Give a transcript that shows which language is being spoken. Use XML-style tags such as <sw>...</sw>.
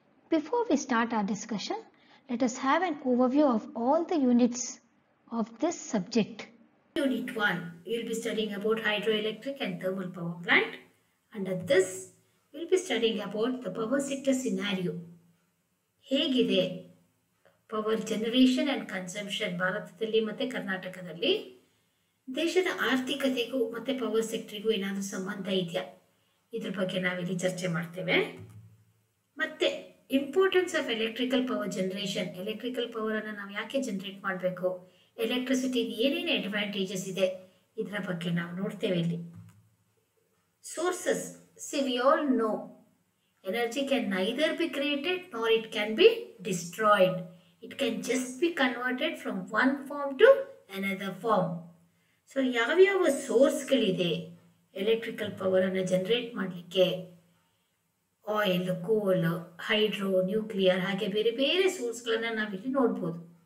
<en>Before we start our discussion, let us have an overview of all the units of this subject. Unit 1, we will be studying about hydroelectric and thermal power plant. Under this, we will be studying about the power sector scenario.</en> <kn>ಹೇಗಿದೆ power generation and consumption ಭಾರತದಲ್ಲಿ ಮತ್ತು ಕರ್ನಾಟಕದಲ್ಲಿ ದೇಶದ ಆರ್ಥಿಕತೆಗೂ ಮತ್ತು power ಸೆಕ್ಟರಿಗೂ ಏನಾದರೂ ಸಂಬಂಧ ಇದೆಯಾ ಇದ್ರ ಬಗ್ಗೆ ನಾವಿಲ್ಲಿ ಚರ್ಚೆ ಮಾಡ್ತೇವೆ. ಮತ್ತು importance of electrical power generation, electrical ಪವರನ್ನು ನಾವು ಯಾಕೆ ಜನರೇಟ್ ಮಾಡಬೇಕು, ಎಲೆಕ್ಟ್ರಿಸಿಟಿಗೆ ಏನೇನು ಅಡ್ವಾಂಟೇಜಸ್ ಇದೆ ಇದರ ಬಗ್ಗೆ ನಾವು ನೋಡ್ತೇವೆ ಇಲ್ಲಿ.</kn> <en>Sources, we all know energy can neither be created nor it can be destroyed. It can just be converted from one form to another form.</en> <kn>So ಯಾವ ಸೋರ್ಸ್ಗಳಿದೆ ಎಲೆಕ್ಟ್ರಿಕಲ್ ಪವರನ್ನು ಜನರೇಟ್ ಮಾಡಲಿಕ್ಕೆ? ಆಯಿಲ್, ಕೋಲ್, ಹೈಡ್ರೋ, ನ್ಯೂಕ್ಲಿಯರ್ ಹಾಗೆ ಬೇರೆ ಬೇರೆ ಸೋರ್ಸ್ಗಳನ್ನು ನಾವಿಲ್ಲಿ ನೋಡ್ಬೋದು.</kn>